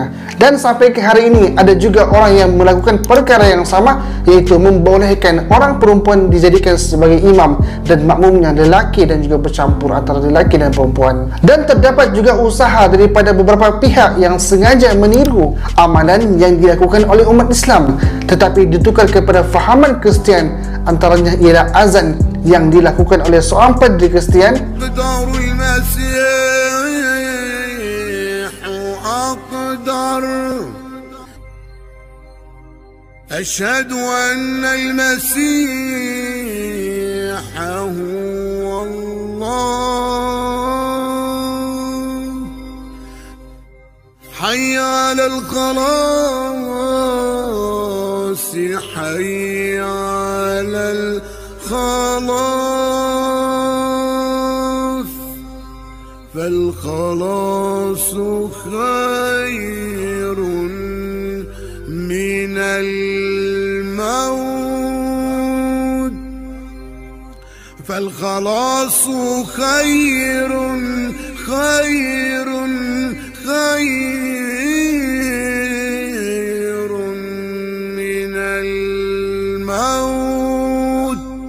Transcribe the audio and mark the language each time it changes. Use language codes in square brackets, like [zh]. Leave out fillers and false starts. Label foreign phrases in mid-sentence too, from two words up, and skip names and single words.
[ms] Dan sampai ke hari ini ada juga orang yang melakukan perkara yang sama, iaitu membolehkan orang perempuan dijadikan sebagai imam dan makmumnya lelaki dan juga bercampur antara lelaki dan perempuan. Dan terdapat juga usaha daripada beberapa pihak yang sengaja meniru amalan yang dilakukan oleh umat Islam tetapi ditukar kepada fahaman Kristian. Antaranya ialah azan yang dilakukan oleh seorang padri Kristian [ar] أشهد أن المسيح هو الله. حي على الخلاص، حي على خلاص, فالخلاص خير من الموت، فالخلاص خير من الموت.